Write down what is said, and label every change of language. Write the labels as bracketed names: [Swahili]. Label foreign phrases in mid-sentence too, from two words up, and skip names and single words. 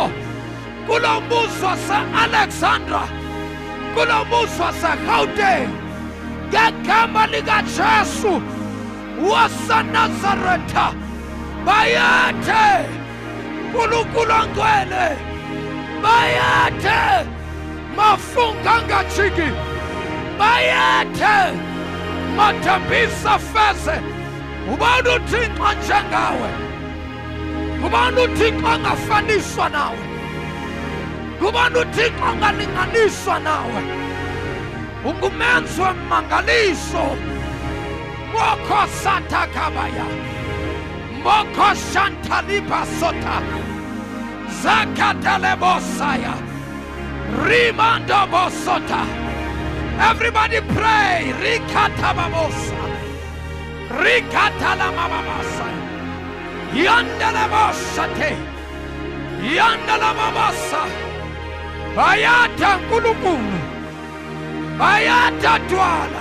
[Zulu] Kulo muzi wase-Alexandra, kulo muzi wase-Gauteng, ngegama likaJesu waseNazaretha. Bayethe uNkulunkulu ongcwele. Bayethe mafunga angajiki. Bayethe mathambisa feze. Ubani uThixo njengawe. Ubani uThixo angafaniswa nawe. Ubani uThixo angalinganiswa nawe. Ungumenzi wemangaliso. Moko satakabaya. Moko shantalipa sota. Zakatalebosaya. Rimando bosota. [English] Everybody pray. Rikatababosa. Rikatalamababasa. Yandelebosate. [Zulu] Yandelababasa. Bayata uNkulunkulu. Bayata Dwala.